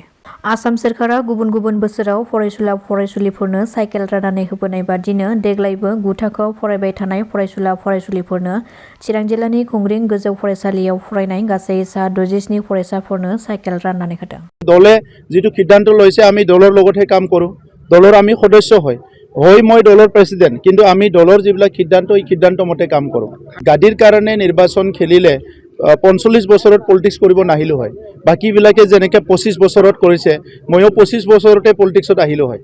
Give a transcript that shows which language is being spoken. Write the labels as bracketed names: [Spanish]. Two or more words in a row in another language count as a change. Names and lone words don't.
[Bodo] आसाम सोरखारा गुबुन गुबुन बोसोराव फरायसुला फरायसुलिफोरनो साइकेल राननानै होबोनाय बादिनो देग्लायबो 9 थाखोआव फरायबाय थानाय फरायसुला फरायसुलिफोरनो चिरां जिल्लानि खुंग्रिं गोजौ फरायसालियाव फरायनाय गासै सा 67 फरायसाफोरनो साइकेल राननानै होदों। [Assamese] দলে যিটো সিদ্ধান্ত লৈছে আমি दলৰ লগতহে কাম কৰোঁ। দলৰ আমি সদস্য হয় মই দলৰ প্ৰেসিডেন্ট, কিন্তু আমি দলৰ যিবিলাক সিদ্ধান্ত এই সিদ্ধান্ত মতে কাম কৰোঁ। গাদীৰ কাৰণে নিৰ্বাচন খেলিলে 45 বছৰত পলিটিক্স কৰিব নাহিলো হয়। বাকীবিলাকে যেনেকৈ 25 বছৰত কৰিছে, ময়ো 25 বছৰতে পলিটিক্সত আহিলো হয়।